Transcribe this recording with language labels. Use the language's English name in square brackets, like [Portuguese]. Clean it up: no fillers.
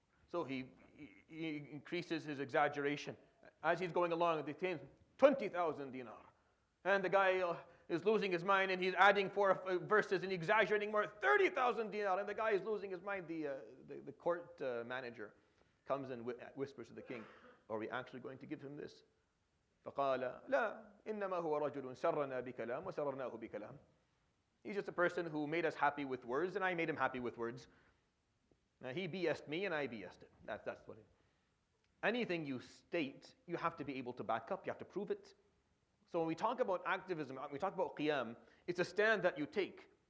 [English] So he increases his exaggeration. As he's going along, the king 20,000 dinar. And the guy is losing his mind, and he's adding 4 verses and exaggerating more, 30,000 dinar. And the guy is losing his mind. The court manager comes and whispers to the king, are we actually going to give him this? [Arabic] فقال لا إنما هو رجل سرنا بكلام وسررناه بكلام. [English] He's just a person who made us happy with words, and I made him happy with words. He BS'd me, and I BS'd it. That's what it is. Anything you state, you have to be able to back up. You have to prove it. So when we talk about activism, when we talk about Qiyam, it's a stand that you take.